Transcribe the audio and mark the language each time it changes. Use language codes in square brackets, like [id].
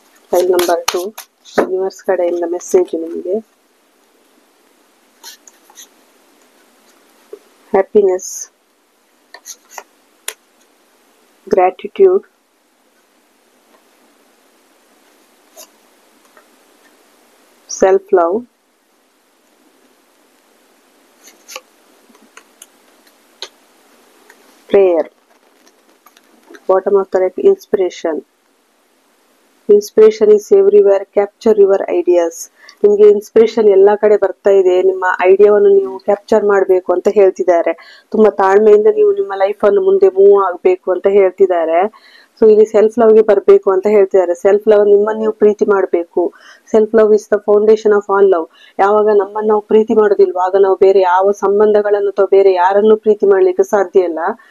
[kn] File number 2, universe ಕಡೆಯಿಂದ message ನಿಮಗೆ. [en] Happiness, gratitude, self-love, prayer. Bottom of the deck, inspiration. Inspiration is everywhere. Capture your ideas. [kn] ನಿಮ್ಗೆ inspiration ಎಲ್ಲಾ ಕಡೆ ಬರ್ತಾ ಇದೆ. ನಿಮ್ಮ ಐಡಿಯಾವನ್ನು ನೀವು ಕ್ಯಾಪ್ಚರ್ ಮಾಡಬೇಕು ಅಂತ ಹೇಳ್ತಿದ್ದಾರೆ. ತುಂಬಾ ತಾಳ್ಮೆಯಿಂದ ನೀವು ನಿಮ್ಮ ಲೈಫ್ ಅನ್ನು ಮುಂದೆ ಮೂವ್ ಆಗ್ಬೇಕು ಅಂತ ಹೇಳ್ತಿದ್ದಾರೆ. ಸೊ ಇಲ್ಲಿ ಸೆಲ್ಫ್ ಲವ್ ಗೆ ಬರ್ಬೇಕು ಅಂತ ಹೇಳ್ತಿದ್ದಾರೆ. ಸೆಲ್ಫ್ ಲವ್, ನಿಮ್ಮನ್ನು ನೀವು ಪ್ರೀತಿ ಮಾಡಬೇಕು. [en] Self love is the foundation of all love. [kn] ಯಾವಾಗ ನಮ್ಮನ್ನು ನಾವು ಪ್ರೀತಿ ಮಾಡೋದಿಲ್ವ, ಆಗ ನಾವು ಬೇರೆ ಯಾವ ಸಂಬಂಧಗಳನ್ನು ಅಥವಾ ಬೇರೆ ಯಾರನ್ನು ಪ್ರೀತಿ ಮಾಡ್ಲಿಕ್ಕೆ ಸಾಧ್ಯ ಇಲ್ಲ.